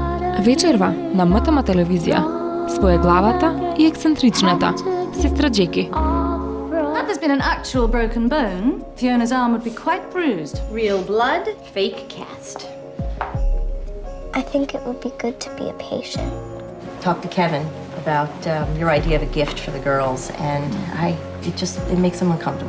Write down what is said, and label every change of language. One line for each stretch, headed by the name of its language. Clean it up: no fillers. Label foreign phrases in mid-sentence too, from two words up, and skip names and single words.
Macedonian: Вечерва на МТМ телевизија, своеглавата и ексцентричната сестра Джеки.
English: Had this been an actual broken bone, Fiona's arm would be quite bruised. Real blood, fake cast. I think it would be good to be a patient. Talk to Kevin about your idea of a gift for the girls, and it makes them uncomfortable.